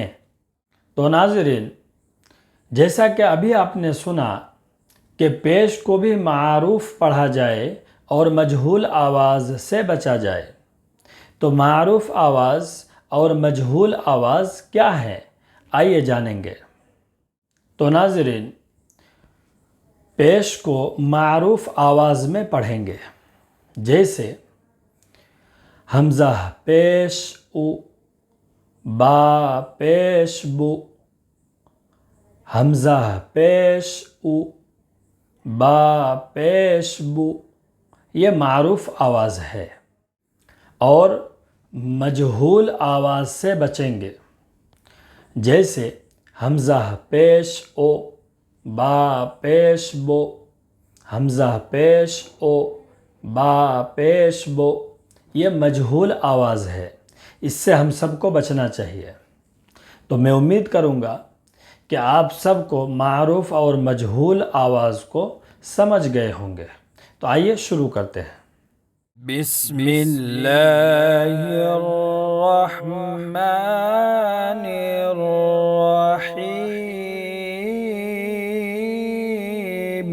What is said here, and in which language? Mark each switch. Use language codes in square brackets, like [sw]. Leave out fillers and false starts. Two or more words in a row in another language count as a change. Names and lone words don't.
[ur] تو ناظرین، جیسا کہ ابھی آپ نے سنا کہ پیش کو بھی معروف پڑھا جائے اور مجہول آواز سے بچا جائے، تو معروف آواز اور مجہول آواز کیا ہے، آئیے جانیں گے۔ تو ناظرین، پیش کو معروف آواز میں پڑھیں گے، جیسے حمزہ پیش او، با پیش بو، حمزہ پیش او، با پیش بو، یہ معروف آواز ہے۔ اور مجہول آواز سے بچیں گے، جیسے حمزہ پیش او، با پیش بو، حمزہ پیش او، با پیش بو، یہ مجہول آواز ہے۔ اس سے ہم سب کو بچنا چاہیے۔ تو میں امید کروں گا کہ آپ سب کو معروف اور مجہول آواز کو سمجھ گئے ہوں گے۔ تو آئیے شروع کرتے ہیں۔ [ar] بسم اللہ الرحمن الرحیم۔